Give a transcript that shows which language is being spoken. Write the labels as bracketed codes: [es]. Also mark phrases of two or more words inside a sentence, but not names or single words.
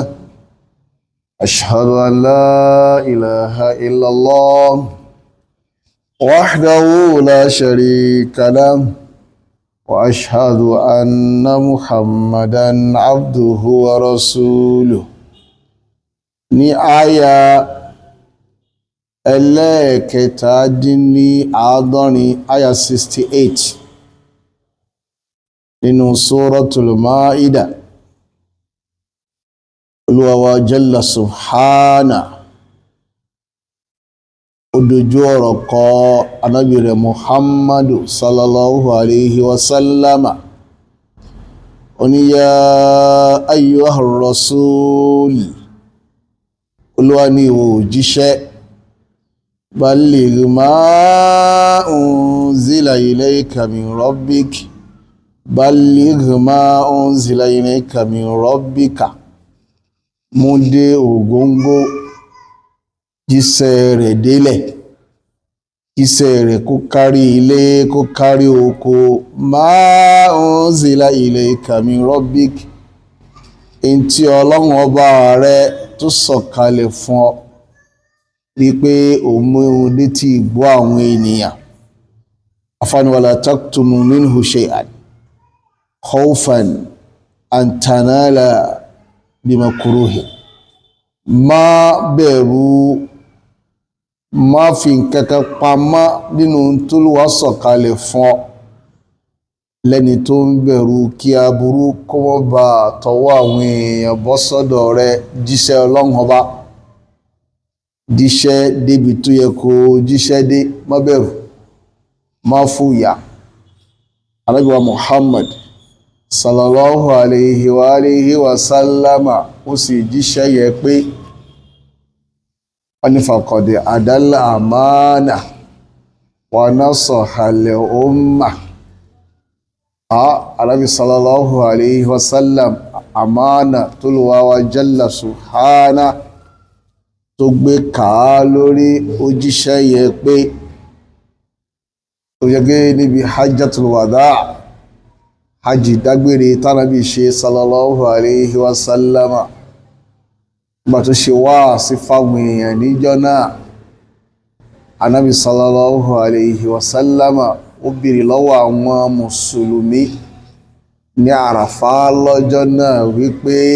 [ar] أشهد أن لا إله إلا الله وحده لا شريك له وأشهد أن محمدا عبده ورسوله. [yo] ní àyà ẹlẹ́ẹ̀kẹtàdínláàádọ́rin àyà 68 nínú Suratul Maida. Olúwa wa [ar] جل سبحانه [yo] ó dojú ọ̀rọ̀ kọ Ànábì rẹ̀ Muhammadu [ar] صلى الله عليه وسلم. [yo] Ó ní [ar] يا أيها الرسول, [yo] Olúwa ní ìwọ òjíṣẹ́, [ar] بلغ ما أنزل إليك من ربك بلغ ما أنزل إليك من ربك, [yo] mú dé ògóngó, jíṣẹ́ rẹ̀ délẹ̀, jíṣẹ́ rẹ̀ kó kárí ilé kó kárí oko. [ar] ما أنزل إليك من ربك, [yo] in tí Ọlọ́run ọba rẹ̀ tó sọ̀kalẹ̀ fún ọ ní pé òun mú létí ìgbọ́ àwọn ènìyàn. [ar] Afáàní ولا تكتم منه شيئا خوفا أن تنال بمكروه. [yo] Má bẹ̀rù, má fi nǹkankan pamọ́ nínú t'Olúwa sọ̀kalẹ̀ fún ọ lẹ́ni tó ń bẹ̀rù kí aburú kó má bá tọwọ́ àwọn èèyàn bọ́ sọ́dọ̀ rẹ̀. Jíṣẹ́ Ọlọ́run ọba, jíṣẹ́ débi tó yẹ kó jíṣẹ́ dé, má bẹ̀rù, má fòyà. Ànábì wa Muhammad [ar] صلى الله عليه وعلى آله وسلم [yo] ó sì jíṣẹ́ yẹ pé wọ́n ní [ar] فقد أدى الأمانة ونصح الأمة. [yo] Ànábì [ar] صلى الله عليه وسلم, [yo] àmánà t'Olúwa wa [ar] جل سبحانه [yo] tó gbé kàá lórí òjíṣẹ́ yẹ pé ó yẹ gẹ́ níbi [ar] حجة الوداع, [yo] hajji dágbére tánàbí ṣe [ar] صلى الله عليه وسلم [yo] nígbà tó ṣe wáàsí fáwọn èèyàn níjọ́ náà Ànábì [ar] صلى الله عليه وسلم [yo] ó bèèrè lọ́wọ́ àwọn mùsùlùmí ní Àràfá lọ́jọ́ náà wípé